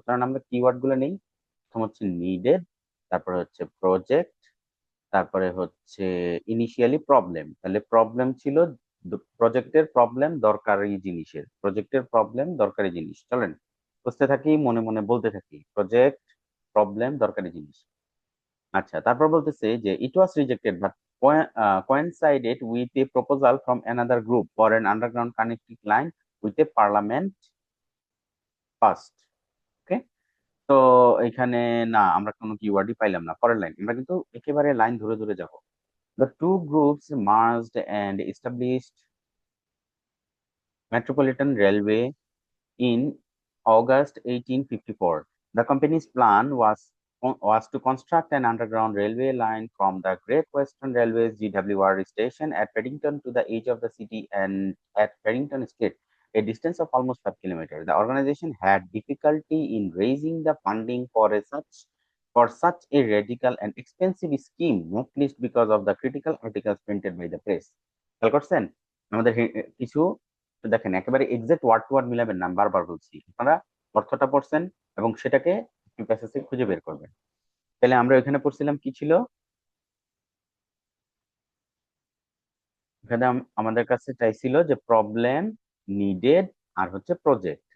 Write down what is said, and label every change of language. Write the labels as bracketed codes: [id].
[bn] কারণ আমরা কিওয়ার্ড গুলো নেই, প্রথম হচ্ছে নিডেড, তারপরে হচ্ছে প্রজেক্ট, তারপরে হচ্ছে ইনিশিয়ালি প্রবলেম। তাহলে প্রবলেম ছিল, প্রজেক্টের প্রবলেম দরকারি জিনিসের, প্রজেক্টের প্রবলেম দরকারি জিনিস। চলেন বুঝতে থাকি, মনে মনে বলতে থাকি, প্রজেক্ট, প্রবলেম, দরকারি জিনিস। আচ্ছা, তারপর বলতেছে যে [en] It was rejected but coincided with a proposal from another group for an underground connecting line with a parliament passed. [bn] ওকে, তো এখানে না, আমরা কোনো কিওয়ার্ডই পাইলাম না। পরের লাইন, আমরা কিন্তু একেবারে লাইন ধরে ধরে যাব। [en] The two groups merged and established Metropolitan Railway in August 1854. The company's plan was to construct an underground railway line from the Great Western Railway's GWR station at Paddington to the edge of the city and at Paddington Street, a distance of almost 5 kilometers. The organization had difficulty in raising the funding for such a radical and expensive scheme, not least because of the critical articles printed by the press. [bn] খেয়াল করছেন আমাদের কিছু, তো দেখেন একেবারে exact word two word মিলাবেন না, আমি বারবার বলছি, আপনারা অর্থটা পড়ছেন এবং সেটাকে প্যাসেজে খুঁজে বের করবেন। তাহলে আমরা এখানে পড়ছিলাম কি ছিল, এখানে আমাদের কাছে চাইছিল যে প্রবলেম, নিডেড, আর হচ্ছে প্রজেক্ট।